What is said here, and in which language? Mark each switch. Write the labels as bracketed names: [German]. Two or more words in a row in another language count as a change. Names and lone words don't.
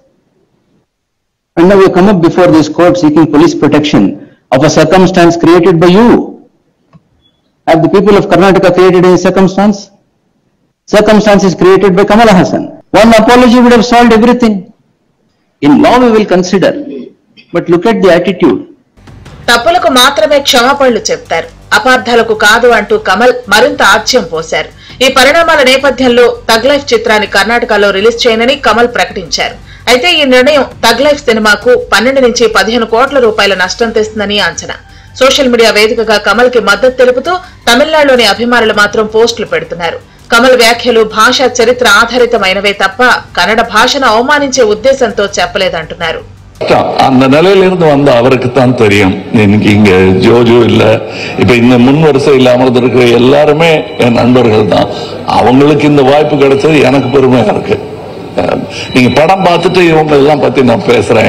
[English] And now we come up before this court seeking police protection of a circumstance created by you. Have the people of Karnataka created any circumstance? Circumstance is created by Kamal Hassan. One apology would have solved everything. In law we will consider. But look at the attitude. [Telugu] తప్పులకు మాత్రమే క్షమాపణలు చెప్తారు, అపార్థాలకు కాదు అంటూ కమల్ మరింత ఆజ్యం పోశారు. ఈ పరిణామాల నేపథ్యంలో తగ్ లైఫ్ చిత్రాన్ని కర్ణాటకలో రిలీజ్ చేయనని కమల్ ప్రకటించారు. అయితే ఈ నిర్ణయం తగ్ లైఫ్ సినిమాకు 12 నుంచి 15 కోట్ల రూపాయల నష్టం తెస్తుందని అంచనా. [English] social media [Telugu] వేదికగా కమల్ కి మద్దతు తెలుపుతూ తమిళనాడులోని అభిమానులు మాత్రం పోస్టులు పెడుతున్నారు. కమల్ వ్యాఖ్యలు భాషా చరిత్ర ఆధారితమైనవే తప్ప కన్నడ భాషను అవమానించే ఉద్దేశంతో చెప్పలేదంటున్నారు. [Tamil] அந்த நிலையிலிருந்து வந்த அவருக்கு தான் தெரியும். எனக்கு இங்க ஜோஜோ இல்ல, இப்ப இந்த முன் வரிசை இல்லாமல் இருக்கிற எல்லாருமே என் நண்பர்கள் தான். அவங்களுக்கு இந்த வாய்ப்பு கிடைச்சது எனக்கு பெருமையா இருக்கு. நீங்க படம் பார்த்துட்டு இவங்க எல்லாம் பத்தி நான் பேசுறேன்.